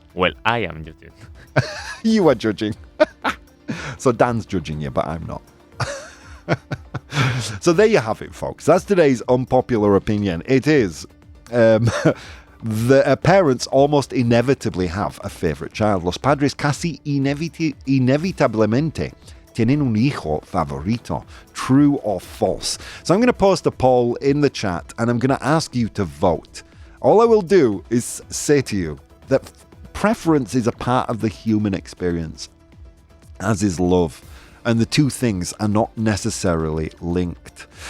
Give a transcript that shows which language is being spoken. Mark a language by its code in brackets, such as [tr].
[en] Well, I am judging. You are judging. So Dan's judging you, but I'm not. So there you have it, folks. That's today's unpopular opinion. It is the parents almost inevitably have a favorite child. [es] Los padres casi inevitablemente tienen un hijo favorito. [en] True or false? So I'm going to post a poll in the chat, and I'm going to ask you to vote. All I will do is say to you that preference is a part of the human experience, as is love. And the two things are not necessarily linked.